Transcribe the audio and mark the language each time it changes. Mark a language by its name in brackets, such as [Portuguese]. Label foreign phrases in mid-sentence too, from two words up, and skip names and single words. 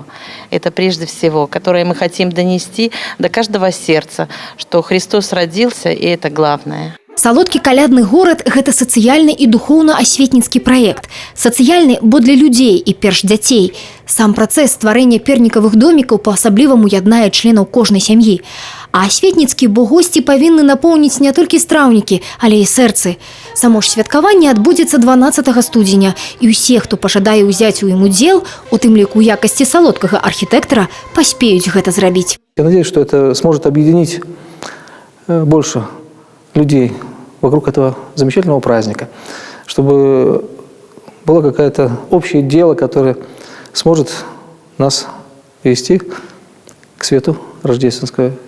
[Russian] Это прежде всего, которое мы хотим донести до каждого сердца, что Христос родился, и это главное. [Belarusian] Салодкі калядны горад – гэта сацыяльны і духоўна-асветніцкі праект. Сацыяльны, бо для людзей і перш дзяцей. Сам працэс стварэння пернікавых домікаў па-асабліваму яднае членаў кожнай сям'і. А асветніцкі, бо госці павінны напоўніць не толькі страўнікі, але і сэрцы. Само ж святкаванне адбудзецца 12 студзеня, і ўсе, хто пажадае ўзяць у ім удзел, у тым ліку якасці салодкага архітэктара, паспеюць гэта зрабіць. [Russian] Я надеюсь, что это сможет объединить больше людей вокруг этого замечательного праздника, чтобы было какое-то общее дело, которое сможет нас вести к свету рождественской звезды.